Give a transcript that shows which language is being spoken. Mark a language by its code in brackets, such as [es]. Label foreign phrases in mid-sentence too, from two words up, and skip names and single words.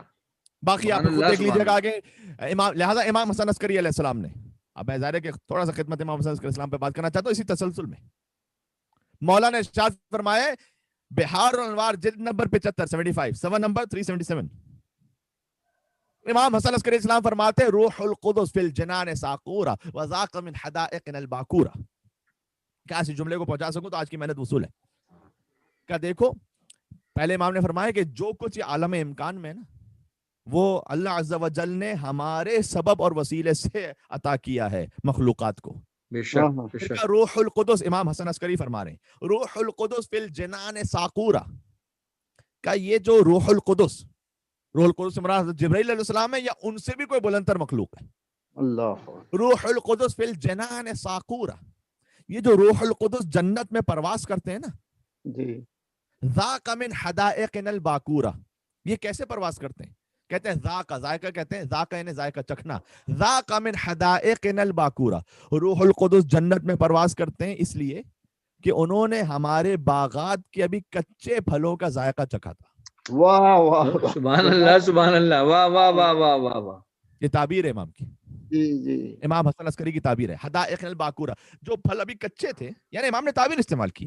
[ur] باقی آپ خود دیکھ لیجیے گا آگے. لہٰذا امام حسن عسکری علیہ السلام نے، اب میں ظاہر ہے کہ تھوڑا سا خدمت امام حسن عسکری علیہ السلام پہ بات کرنا چاہتا ہوں اسی تسلسل میں. مولانا ارشاد فرمائے بہار الانوار جلد نمبر 75 75 صفحہ نمبر 377. امام حسن عسکری اسلام فرماتے [ar] روح القدس فی الجنان ساقورا وذاق من حدائقنا الباکورا. [ur] کیا اسی جملے کو پہنچا سکوں تو آج کی محنت وصول ہے. کیا دیکھو، پہلے امام نے فرمایا کہ جو کچھ عالم امکان میں نا، وہ اللہ عز و جل نے ہمارے سبب اور وسیلے سے عطا کیا ہے مخلوقات کو. بے شک بے شک. روح القدس، امام حسن عسکری فرما رہے ہیں [ar] روح القدس فی الجنان ساقورا. [ur] کا یہ جو روح القدس سے مراد جبرائیل علیہ السلام ہے یا ان سے بھی کوئی بلندتر مخلوق ہے؟ اللہ. [ar] روح القدس فی الجنان ساقورا، [ur] یہ جو روح القدس جنت میں پرواز کرتے ہیں نا، جی [ar] ذاق من حدائقنا الباکورا، [ur] یہ کیسے پرواز کرتے ہیں؟ کہتے ہیں ذاق، ذائقہ کہتے ہیں، ذاق یعنی ذائقہ چکھنا. [ar] ذاق من حدائقنا الباکورا، [ur] روح القدس جنت میں پرواز کرتے ہیں اس لیے کہ انہوں نے ہمارے باغات کے ابھی کچے پھلوں کا ذائقہ چکھا تھا. واہ واہ. سبحان اللہ سبحان اللہ. واہ واہ واہ واہ واہ واہ. یہ تعبیر ہے امام کی، جی جی امام حسن عسکری کی تعبیر ہے. [ar] حدائقنا الباکورا، [ur] جو پھل ابھی کچے تھے، یعنی امام نے تعبیر استعمال کی ہے.